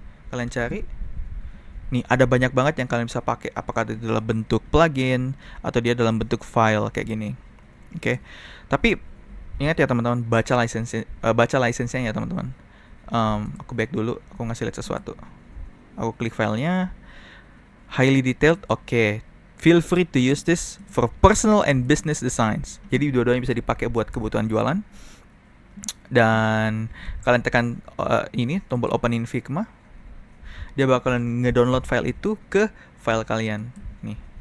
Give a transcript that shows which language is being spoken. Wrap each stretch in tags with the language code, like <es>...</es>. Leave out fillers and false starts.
<id>Kalian cari, nih ada banyak banget yang kalian bisa pakai. Apakah itu dalam bentuk plugin atau dia dalam bentuk file kayak gini. Oke. Tapi ingat ya teman-teman, baca license-nya ya teman-teman. Aku back dulu, aku ngasih lihat sesuatu. Aku klik filenya,</id> <en>highly detailed,</en> <id>oke.</id> <en>Feel free to use this for personal and business designs.</en> <id>Jadi dua-duanya bisa dipakai buat kebutuhan jualan. Dan kalian tekan ini tombol open in Figma, dia bakalan ngedownload file itu ke file kalian nih.</id>